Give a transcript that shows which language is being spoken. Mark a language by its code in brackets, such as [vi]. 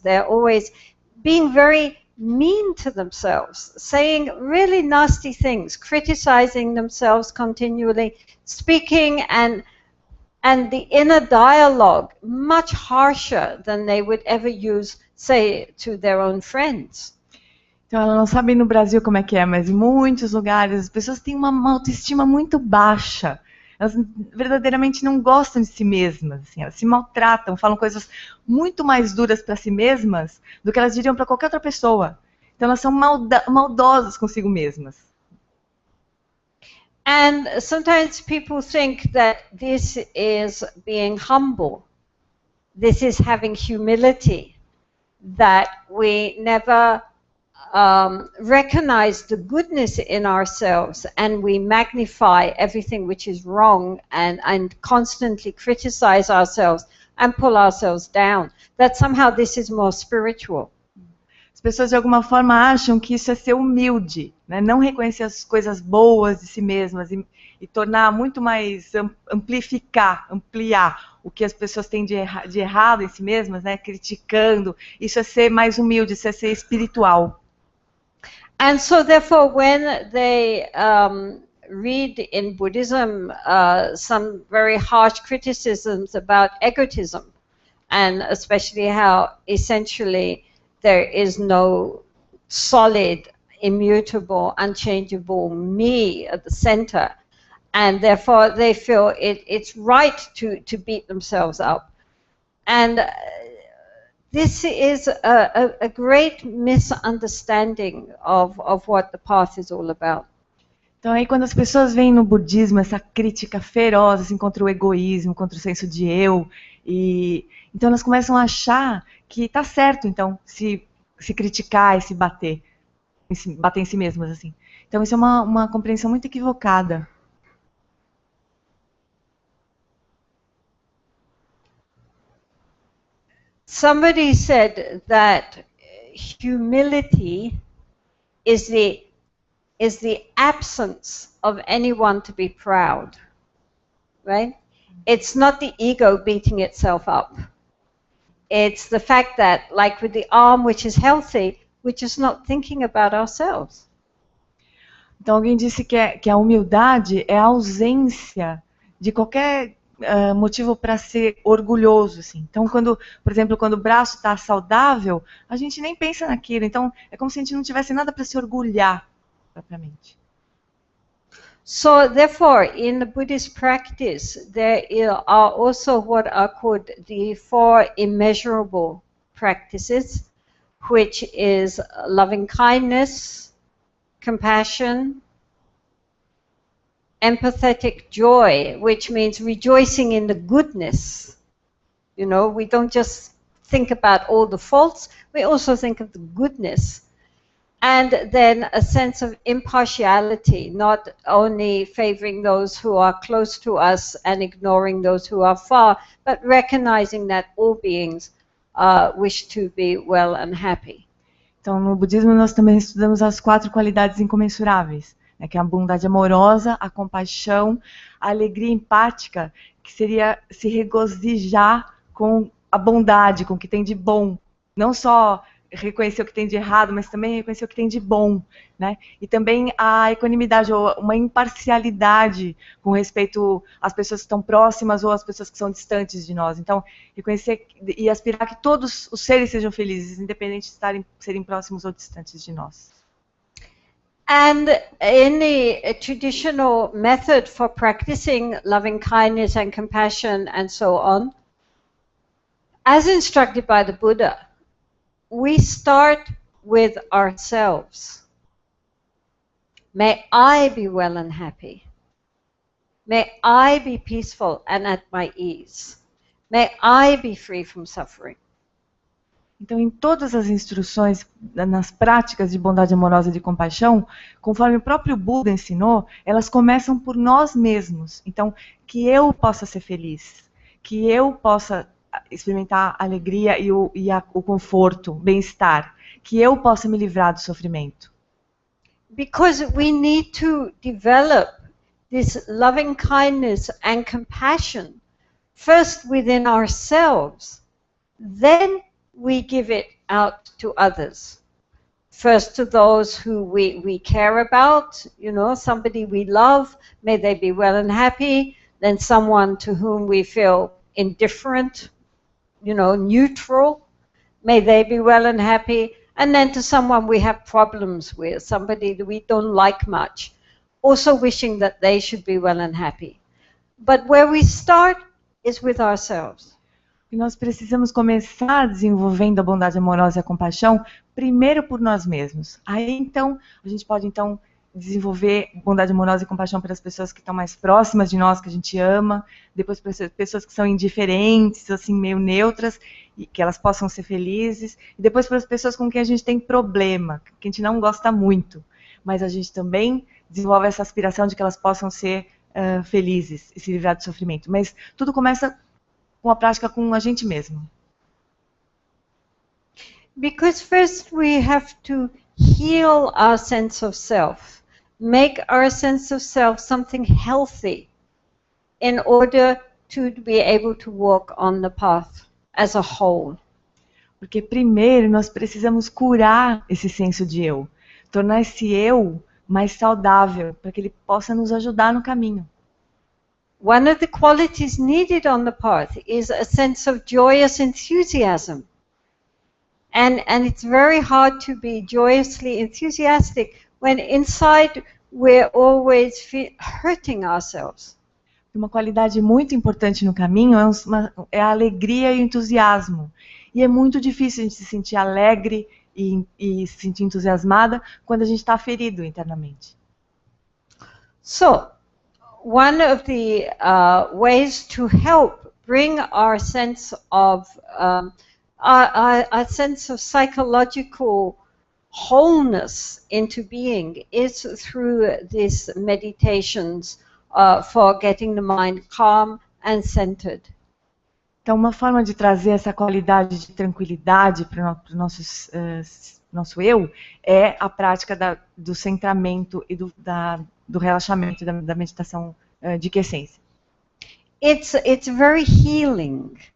[en] They're always being very mean to themselves, saying really nasty things, criticizing themselves continually, speaking and the inner dialogue much harsher than they would ever use, say, to their own friends. [pt] Então, ela não sabe no Brasil como é que é, mas em muitos lugares as pessoas têm uma autoestima muito baixa. Elas verdadeiramente não gostam de si mesmas, assim, elas se maltratam, falam coisas muito mais duras para si mesmas do que elas diriam para qualquer outra pessoa. Então elas são maldosas consigo mesmas. [en] And sometimes people think that this is being humble. This is having humility, that we never recognize the goodness in ourselves, and we magnify everything which is wrong and constantly criticize ourselves and pull ourselves down. That somehow this is more spiritual. [pt] As pessoas de alguma forma acham que isso é ser humilde, né? Não reconhecer as coisas boas de si mesmas e tornar muito mais, ampliar o que as pessoas têm de errado em si mesmas, né? Criticando. Isso é ser mais humilde, isso é ser espiritual. [en] And so therefore when they read in Buddhism some very harsh criticisms about egotism, and especially how essentially there is no solid, immutable, unchangeable me at the center, and therefore they feel it's right to beat themselves up. And this is a great misunderstanding of what the path is all about. [pt] Então aí quando as pessoas veem no budismo essa crítica feroz assim, contra o egoísmo, contra o senso de eu, então elas começam a achar que está certo então se criticar e se bater em si mesmas assim. Então isso é uma compreensão muito equivocada. [en] Somebody said that humility is the absence of anyone to be proud, right? It's not the ego beating itself up. It's the fact that, like with the arm which is healthy, we're just not thinking about ourselves. [pt] Então, alguém disse que a humildade é a ausência de qualquer motivo para ser orgulhoso. Assim. Então, por exemplo, quando o braço está saudável, a gente nem pensa naquilo. Então, é como se a gente não tivesse nada para se orgulhar, propriamente. [en] So, therefore, in the Buddhist practice, there are also what are called the 4 immeasurable practices, which is loving kindness, compassion, empathetic joy, which means rejoicing in the goodness. You know, we don't just think about all the faults, we also think of the goodness. And then a sense of impartiality, not only favoring those who are close to us and ignoring those who are far, but recognizing that all beings wish to be well and happy. [pt] Então, no budismo, nós também estudamos as 4 qualidades incomensuráveis, né, que é a bondade amorosa, a compaixão, a alegria empática, que seria se regozijar com a bondade, com o que tem de bom. Não só reconhecer o que tem de errado, mas também reconhecer o que tem de bom, né? E também a equanimidade, ou uma imparcialidade com respeito às pessoas que estão próximas ou às pessoas que são distantes de nós. Então, reconhecer e aspirar que todos os seres sejam felizes, independente de serem próximos ou distantes de nós. [en] And in the traditional method for practicing loving kindness and compassion and so on, as instructed by the Buddha, we start with ourselves. May I be well and happy. May I be peaceful and at my ease. May I be free from suffering. [pt] Então, em todas as instruções, nas práticas de bondade amorosa e de compaixão, conforme o próprio Buda ensinou, elas começam por nós mesmos. Então, que eu possa ser feliz, que eu possa experimentar a alegria e o conforto, o bem-estar, que eu possa me livrar do sofrimento. [en] Because we need to develop this loving kindness and compassion first within ourselves, then we give it out to others. First to those who we care about, you know, somebody we love, may they be well and happy, then someone to whom we feel indifferent, you know, neutral, may they be well and happy, and then to someone we have problems with, somebody that we don't like much, also wishing that they should be well and happy. But where we start is with ourselves. [pt] E nós precisamos começar desenvolvendo a bondade amorosa e a compaixão primeiro por nós mesmos. Aí, então, a gente pode, então, desenvolver bondade amorosa e compaixão para as pessoas que estão mais próximas de nós, que a gente ama, depois para as pessoas que são indiferentes, assim, meio neutras, e que elas possam ser felizes, e depois para as pessoas com quem a gente tem problema, que a gente não gosta muito, mas a gente também desenvolve essa aspiração de que elas possam ser felizes e se livrar do sofrimento. Mas tudo começa com a prática com a gente mesmo. [en] Because first we have to heal our sense of self, make our sense of self something healthy in order to be able to walk on the path as a whole. [pt] Porque primeiro nós precisamos curar esse senso de eu, tornar esse eu mais saudável, para que ele possa nos ajudar no caminho. [en] One of the qualities needed on the path is a sense of joyous enthusiasm. And it's very hard to be joyously enthusiastic when inside we're always hurting ourselves. [pt] Uma qualidade muito importante no caminho é a alegria e o entusiasmo. E é muito difícil a gente se sentir alegre e se sentir entusiasmada quando a gente está ferido internamente. [en] So, one of the ways to help bring our sense of our sense of psychological wholeness into being is through these meditations for getting the mind calm and centered. [pt] Então, uma forma de trazer essa qualidade de tranquilidade para o nosso eu é a prática do centramento e do relaxamento, da meditação de quiescência. [en] It's very healing.